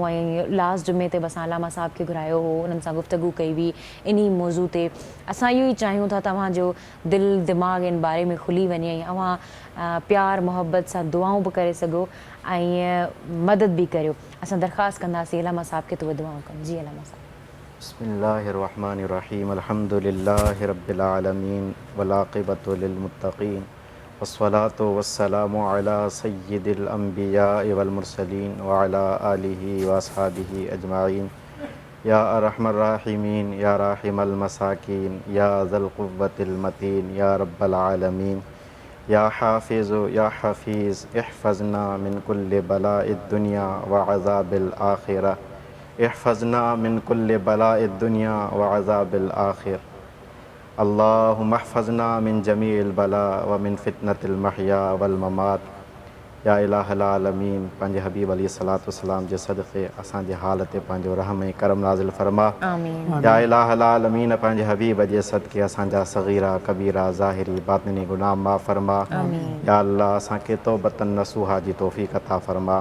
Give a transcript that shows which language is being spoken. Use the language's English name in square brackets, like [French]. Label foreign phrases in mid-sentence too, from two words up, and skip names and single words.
[Sindhi] ऐं लास्ट जुमे ते बि असां अलामा साहिब खे घुरायो हो, उन्हनि सां गुफ़्तगू कई हुई इन मौज़ू ते. असां इहो ई चाहियूं था तव्हांजो दिलि दिमाग़ इन बारे में खुली वञे ऐं अव्हां प्यार मोहब्बत सां दुआऊं बि करे सघो ऐं मदद बि करियो. असां दरख़्वास्त कंदासीं अलामा साहिब खे त उहे दुआऊं कनि. जी अलामा साहिब. [Arabic] بسم الله الرحمن الرحيم. الحمد لله رب العالمين والعاقبة للمتقين والصلاة والسلام على سيد الأنبياء والمرسلين وعلى آله وأصحابه أجمعين. يا أرحم الراحمين، يا راحم المساكين، يا ذا القوة المتين، يا رب العالمين. يا حافظ يا حفيظ احفظنا من كل بلاء الدنيا وعذاب الآخرة. احفظنا من كل بلاء الدنيا وعذاب الآخرة. اللهم احفظنا من جميع البلاء ومن فتنة المحيا والممات. [Sindhi] या इलाहल आलमीन, पंहिंजे हबीब [Arabic] عليه الصلاة والسلام [Sindhi] जे सदक़े असांजे हाल ते पंहिंजो रहम ऐं करम नाज़िल फ़रमा. आमीन. या इलाहल आलमीन, पंहिंजे हबीब जे सदक़े असांजा सग़ीरा कबीरा ज़ाहिरी बातिनी गुनाह माफ़ फ़रमा. या अल्लाह असांखे [Arabic] توبة نصوحا [Sindhi] जी तौफ़ीक़ अता फ़रमा.